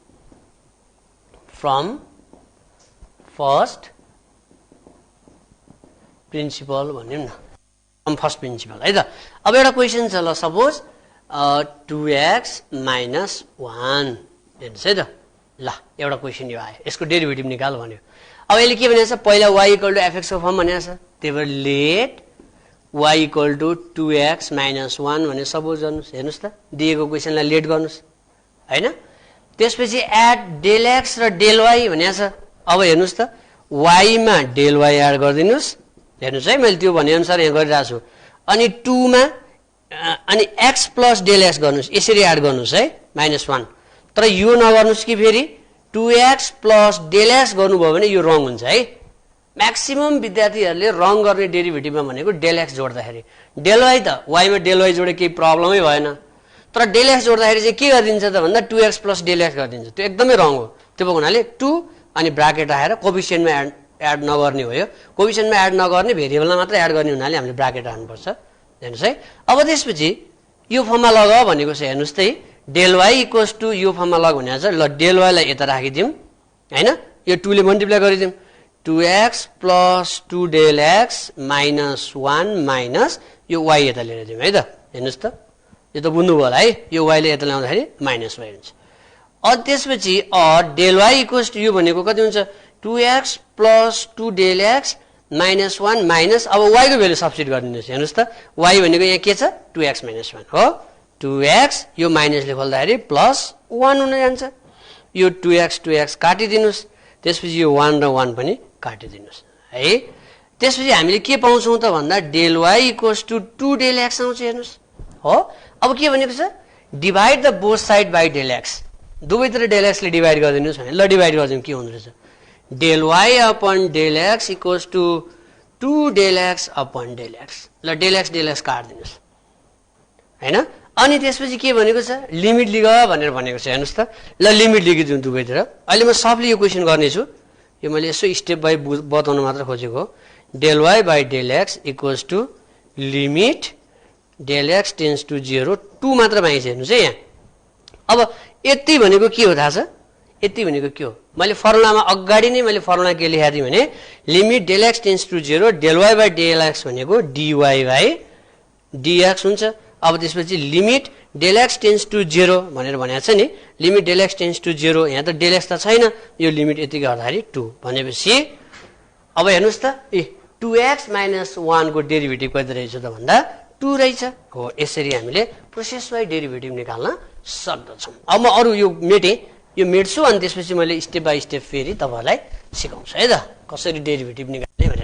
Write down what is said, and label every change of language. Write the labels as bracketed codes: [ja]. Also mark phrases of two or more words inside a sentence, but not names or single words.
[en] from first principle [ne] भनिदिउँ न [en] from first principle [ne] है त अब एउटा क्वेशन छ ल सपोज [en] 2x minus 1 [ne] हेर्नुस् है त ल एउटा क्वेशन यो आयो यसको डेरिभेटिभ निकाल भन्यो अब यसले के भनेछ पहिला [en] y equal to fx [ne] को फर्म भनेछ त्यही भएर [en] let y equal to 2x minus 1 [ne] भने सपोज गर्नुस् हेर्नुस् त दिएको क्वेशनलाई लेट गर्नुस् हैन त्यसपछि [en] add del x [ne] र [en] del y [ne] भनेछ अब हेर्नुस् त y मा [en] del y add [ne] गर्दिनुस् हेर्नुस् है मैले त्यो भने अनुसार यहाँ गरिरा छु अनि 2 मा अनि [en] x plus del x [ne] गर्नुस् यसरी एड गर्नुस् है -1 तर यो नगर्नुस् कि फेरि [en] 2x plus del x [ne] गर्नुभयो भने यो रङ हुन्छ है म्याक्सिमम विद्यार्थीहरुले रङ गर्ने डेरिभेटिभमा भनेको [en] del x [ne] जोड्दाखेरि [en] del y [ne] त y मा [en] del y [ne] जोडे केही प्रब्लमै भएन तर [en] del x [ne] जोड्दाखेरि चाहिँ के गरिदिन्छ त भन्दा [en] 2x plus del x [ne] गरिदिन्छ त्यो एकदमै रङ हो त्यो भएको हुनाले 2 अनि ब्राकेट राखेर कोफिसिएन्टमा एड नगर्ने हो यो कोफिसिएन्टमा एड नगर्ने भेरिएबलमा मात्र एड गर्ने हुनाले हामीले ब्राकेट राख्नुपर्छ हेर्नुस् है अब त्यसपछि यो फर्ममा लगा भनेको छ हेर्नुस् त [en] del y equals to [ne] यो फर्ममा लग भनेको छ ल del y लाई यता राखिदिउँ हैन यो 2 ले मल्टिप्लाई गरिदिउँ [en] 2x plus 2 del x minus 1 minus [ne] यो y यता लिएर दिउँ है त हेर्नुस् त यो त बुझ्नु भयो होला है यो y ले यता ल्याउँदाखेरि माइनस y हुन्छ अनि त्यसपछि [en] del y equals to [ne] यो भनेको कति हुन्छ [en] 2x plus 2 del x minus 1 minus [ne] अब y को भ्यालु सब्स्टिट्युट गरिदिनुस् हेर्नुस् त y भनेको यहाँ के छ [en] 2x minus 1 [ne] हो 2x यो माइनस ले खोल्दाखेरि प्लस 1 हुन जान्छ यो 2x काटिदिनुस् त्यसपछि यो 1 र 1 पनि काटिदिनुस् है त्यसपछि हामीले के पाउँछौं त भन्दा [en] del y equals to 2 del x [ne] आउँछ हेर्नुस् हो अब के भनेको छ [en] divide the both side by del x [ne] दुवैतिर [en] del x [ne] ले डिवाइड गरिदिनुस् भने ल डिवाइड गर्दिउँ के हुँदो रहेछ [en] del y upon del x equals to 2 del x upon del x [ne] ल [en] del x [ne] काट्दिनुस् हैन अनि त्यसपछि के भनेको छ लिमिट लिग भनेर भनेको छ हेर्नुस् त ल लिमिट लिगिदिउँ दुवैतिर अहिले म सबले यो क्वेशन गर्ने छु यो मैले यसो [en] step by [ne] बताउन मात्र खोजेको [en] del y by del x equals to limit del x tends to 0 2 [ne] मात्र पाइन्छ हेर्नुस् है यहाँ। अब यति भनेको के हो थाहा छ? यति भनेको के हो? मैले फर्मुलामा अगाडि नै मैले फर्मुला के लेखेको थिएँ भने [en] limit del x tends to 0 del y by del x [ne] भनेको [en] dy by dx [ne] हुन्छ। अब त्यसपछि [en] limit del x tends to 0 [ne] भनेर भनेको छ नि, [en] limit del x tends to 0, [ne] यहाँ त [en] del x [ne] त छैन, यो लिमिट यति गर्दाखेरि 2 भनेपछि अब हेर्नुस् त 2x - 1 को डेरिभेटिभ कति रहेछ त भन्दा 2 रहेछ हो। यसरी हामीले [en] process y [ne] डेरिभेटिभ निकाल्न सक्दछौँ। अब म अरु यो मेट्छु अनि त्यसपछि मैले [en] step by step [ne] फेरि तपाईहरुलाई सिकाउँछु है त कसरी डेरिभेटिभ निकाल्ने भनेर।